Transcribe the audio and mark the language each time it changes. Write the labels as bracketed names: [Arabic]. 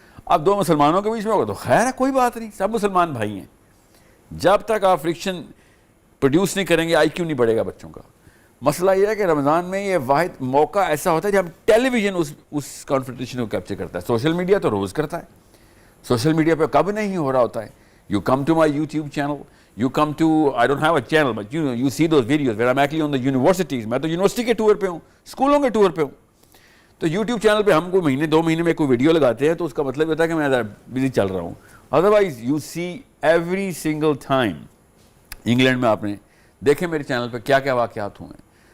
[Urdu] اب دو مسلمانوں کے بیچ میں ہوگا تو خیر ہے, کوئی بات نہیں, سب مسلمان بھائی ہیں. جب تک آپ فرکشن پروڈیوس نہیں کریں گے آئی کیو نہیں بڑھے گا بچوں کا. مسئلہ یہ ہے کہ رمضان میں یہ واحد موقع ایسا ہوتا ہے جب ٹیلی ویژن اس کانفرنٹیشن کو کیپچر کرتا ہے. سوشل میڈیا تو روز کرتا ہے, سوشل میڈیا پہ کب نہیں ہو رہا ہوتا ہے. [English] You come to my YouTube channel, you come to, I don't have a channel, but you see those videos where I'm actually on the universities. [Urdu] میں تو یونیورسٹی کے ٹور پہ ہوں, اسکولوں کے ٹور پہ ہوں. تو یوٹیوب چینل پہ ہم کو مہینے 2 مہینے میں کوئی ویڈیو لگاتے ہیں تو اس کا مطلب ہوتا ہے کہ میں بزی چل رہا ہوں. [English] Otherwise you see every single time. [Urdu] England میں آپ نے دیکھیں میرے چینل پہ کیا کیا واقعات ہوئے ہیں.